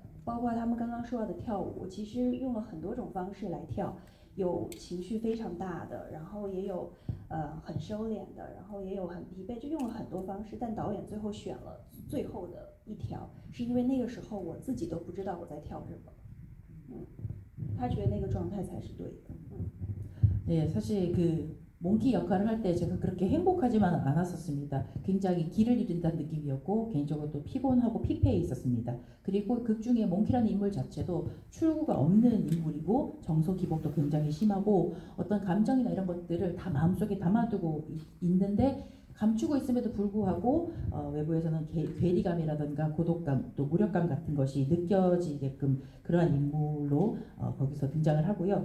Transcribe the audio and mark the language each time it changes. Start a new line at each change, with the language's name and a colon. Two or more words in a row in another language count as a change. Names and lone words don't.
Chinese: 包括他们刚刚说到的跳舞，其实用了很多种方式来跳，有情绪非常大的，然后也有很收敛的，然后也有很疲惫，就用了很多方式。但导演最后选了最后的一条，是因为那个时候我自己都不知道我在跳什么，他觉得那个状态才是对的。
Korean: 네, 사실 그 몽키 역할을 할 때 제가 그렇게 행복하지만 않았었습니다. 굉장히 길을 잃는다는 느낌이었고 개인적으로 또 피곤하고 피폐해 있었습니다. 그리고 극 중에 몽키라는 인물 자체도 출구가 없는 인물이고 정서 기복도 굉장히 심하고 어떤 감정이나 이런 것들을 다 마음속에 담아두고 있는데 감추고 있음에도 불구하고 외부에서는 괴리감이라든가 고독감 또 무력감 같은 것이 느껴지게끔 그러한 인물로 거기서 등장을 하고요.